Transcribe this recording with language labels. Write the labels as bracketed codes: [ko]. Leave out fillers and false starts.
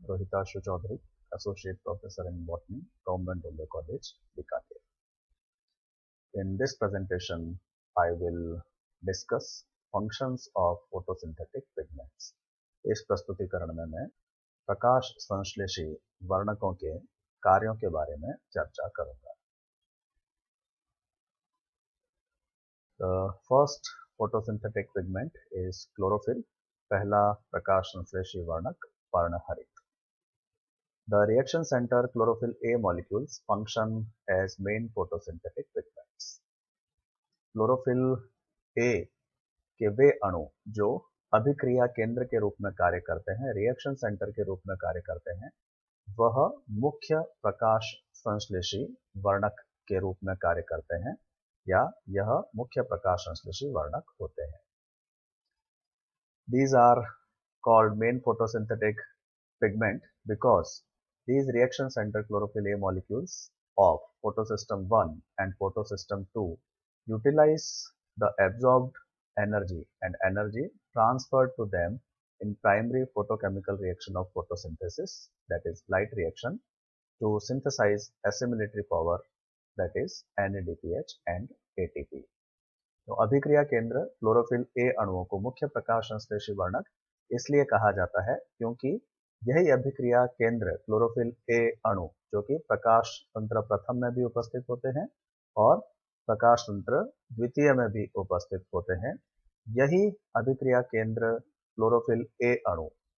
[en] Rohitashu Chaudhary, Associate Professor in Botany, Government India College, Bikaner. In this presentation, I will discuss functions of photosynthetic pigments. [hi] इस प्रस्तुतिकरण में मैं प्रकाश संश्लेषी वर्णकों के कार्यों के बारे में चर्चा करूंगा. [en] The first photosynthetic pigment is chlorophyll. [hi] पहला प्रकाश संश्लेषी वर्णक पर्णहरित. [en] The reaction center chlorophyll A molecules function as main photosynthetic pigments. [hi] Chlorophyll A के वे अणु जो अभिक्रिया केंद्र के रूप में कार्य करते हैं, रिएक्शन सेंटर के रूप में कार्य करते हैं, वह मुख्य प्रकाश संश्लेषी वर्णक के रूप में कार्य करते हैं या यह मुख्य प्रकाश संश्लेषी वर्णक होते हैं. [en] These are called main photosynthetic pigment because these reaction center chlorophyll A molecules of photosystem 1 and photosystem 2 utilize the absorbed energy and energy transferred to them in primary photochemical reaction of photosynthesis, that is light reaction, to synthesize assimilatory power, that is NADPH and ATP. [hi] तो अभिक्रिया केंद्र chlorophyll A अणुओं को मुख्य प्रकाश संश्लेषी वर्णक इसलिए कहा जाता है क्योंकि यही अभिक्रिया केंद्र क्लोरोफिल ए अणु जो कि प्रकाश तंत्र प्रथम में भी उपस्थित होते हैं और प्रकाश तंत्र द्वितीय में भी उपस्थित होते हैं, यही अभिक्रिया केंद्र क्लोरोफिल ए अणु